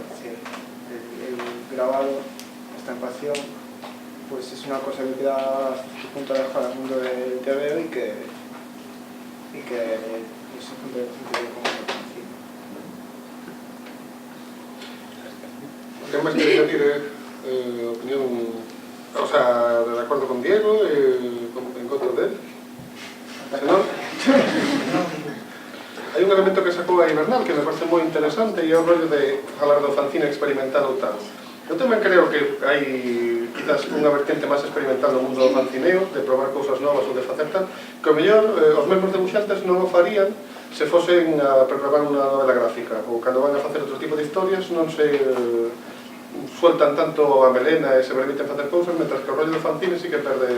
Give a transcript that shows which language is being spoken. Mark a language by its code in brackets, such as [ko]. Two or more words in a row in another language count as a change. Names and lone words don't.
[es] El grabado, la estampación, pues es una cosa que queda hasta cierto punto alejada del mundo del TVO y que pues, es un sentido como lo conocido. ¿Qué más queréis decir? Opinión, o sea, de acuerdo con Diego, en contra de él. ¿No? [gl] Hai un elemento que sacou aí Bernal que me parece moi interesante e é o rollo de falar do fanzine experimental ou tal. Eu tamén creo que hai quizás unha vertente máis experimental no mundo do fancineo, de probar cousas novas ou de facer tal, que o mellor os mesmos debuxantes non o farían se fosen a preparar unha novela gráfica ou cando van a facer outro tipo de historias non [es] se sueltan [gl] tanto a melena e se permiten facer cousas, mentras que o rollo do fanzine sí que perde.